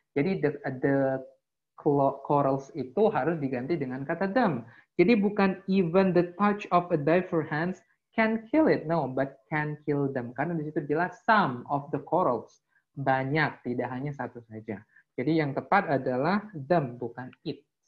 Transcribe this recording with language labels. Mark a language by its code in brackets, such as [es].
[id] Jadi the corals itu harus diganti dengan kata them. Jadi bukan [en] even the touch of a diver hands can kill it, no, but can kill them. [id] Karena di situ jelas [en] some of the corals, [id] banyak, tidak hanya satu saja. Jadi yang tepat adalah them, bukan it.